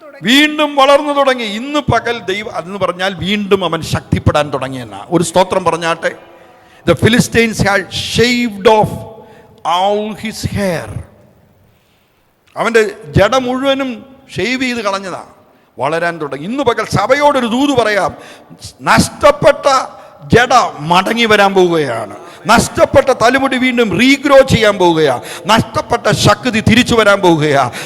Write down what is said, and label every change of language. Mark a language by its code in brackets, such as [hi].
[ml] വീണ്ടും വളർന്നു തുടങ്ങി. ഇന്ന് പകൽ ദൈവം അതെന്ന് പറഞ്ഞാൽ വീണ്ടും അവൻ ശക്തിപ്പെടാൻ തുടങ്ങിയെന്നാ. ഒരു സ്തോത്രം പറഞ്ഞാട്ടെ. [en] The Philistines had shaved off all his hair. [ml] അവൻ്റെ ജഡ മുഴുവനും ഷെയ്വ് ചെയ്ത് കളഞ്ഞതാ. വളരാൻ തുടങ്ങി. ഇന്ന് പകൽ സഭയോടൊരു ദൂത് പറയാം. നഷ്ടപ്പെട്ട ജഡ മടങ്ങി വരാൻ പോവുകയാണ്. നഷ്ടപ്പെട്ട തലമുടി വീണ്ടും റീഗ്രോ ചെയ്യാൻ പോവുകയാണ്. നഷ്ടപ്പെട്ട ശക്തി തിരിച്ചു വരാൻ പോവുകയാണ്.